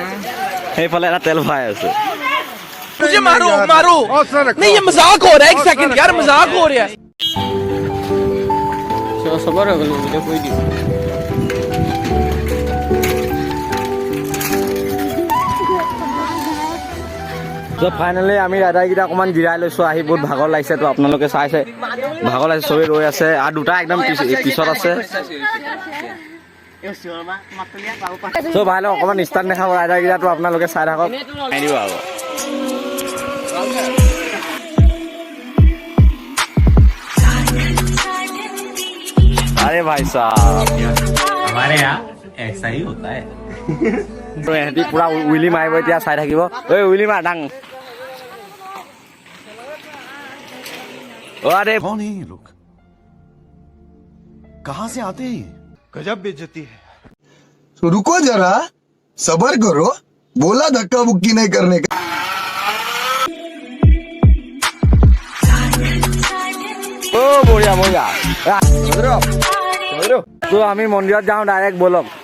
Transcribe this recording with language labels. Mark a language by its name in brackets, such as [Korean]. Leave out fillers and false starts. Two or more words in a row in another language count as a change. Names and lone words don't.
[Assamese] সেইফালে এটা তেল ভৰাই আছে। [Hindi] मुझे मारो मारो नहीं, ये मजाक हो रहा है। एक सेकंड यार, मजाक हो रहा है। [Bangla] সবার হয়ে গেল, ভিডিও কই দিই। [Assamese] তো ফাইনেলি আমি ৰাইডাৰকেইটা অকণমান জিৰাই লৈছোঁ। আহি বহুত ভাগৰ লাগিছে। তো আপোনালোকে চাইছে, ভাগৰ লাগিছে, চবেই ৰৈ আছে। আৰু দুটা একদম পিছত আছে। চ' ভাই লওক, অকণমান ষ্টাৰ্ট দেখাব ৰাইডাৰকেইটাটো, আপোনালোকে চাই থাকক। দিব আৰু [Hindi] अरे भाई साहब, हमारे यहाँ ऐसा ही होता है। [Assamese] এহেঁতি পুৰা উইলি মাৰিব এতিয়া, চাই থাকিব। ঐ উইলি মাৰ ডাং। [Hindi] अरे कौन है ये लोग? कहाँ से आते हैं? गजब बेइज्जती है। तो रुको जरा, सबर करो। बोला धक्का बुक्की नहीं करने का। ओ बढिया बढिया। [Assamese] তো আমি মন্দিৰত যাওঁ ডাইৰেক্ট, বলক।